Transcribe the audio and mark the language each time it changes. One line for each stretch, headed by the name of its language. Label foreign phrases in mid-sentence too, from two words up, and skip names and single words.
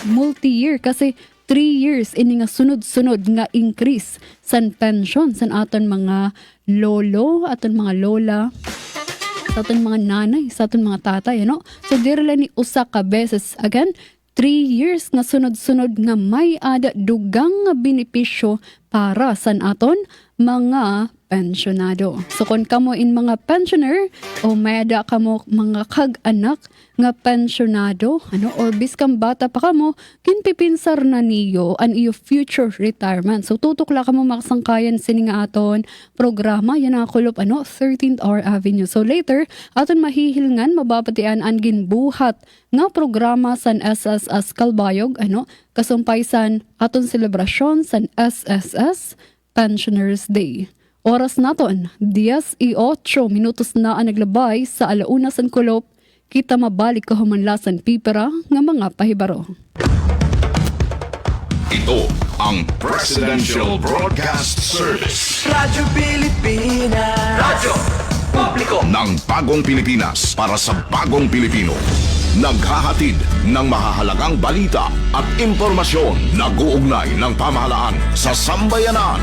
Waray: Multi-year kasi 3 years ini nga sunod-sunod nga increase san pension san aton mga lolo, aton mga lola, sa aton mga nanay, sa aton mga tatay, ano? So, dirila ni usa ka beses, again, 3 years nga sunod-sunod nga may ada dugang nga benepisyo para sa aton mga pensionado. So, kung kamo in mga pensioner o may ada kamo mga kag-anak nga pensionado, ano, or biskang bata pa kamo, kinpipinsar na niyo ang iyo
English: future retirement.
Waray: So, tutukla kamo makasangkayan sini nga aton programa, yan ang kulop, ano, 13th Hour Avenue.
English: So, later,
Waray: aton mahihilngan, mababatian ang ginbuhat nga programa san SSS Calbayog, ano, kasumpaysan aton selebrasyon san SSS Pensioners Day. Oras naton, 10:08 minutos na ang naglabay sa alauna san kulop, kita mabalik kahumanlasan pipera nga mga pahibaro.
Filipino: Ito ang Presidential Broadcast Service. Radyo Pilipinas. Radyo Publiko Ng bagong Pilipinas para sa bagong Pilipino. Naghahatid ng mahahalagang balita at impormasyon na guugnay ng pamahalaan sa sambayanan.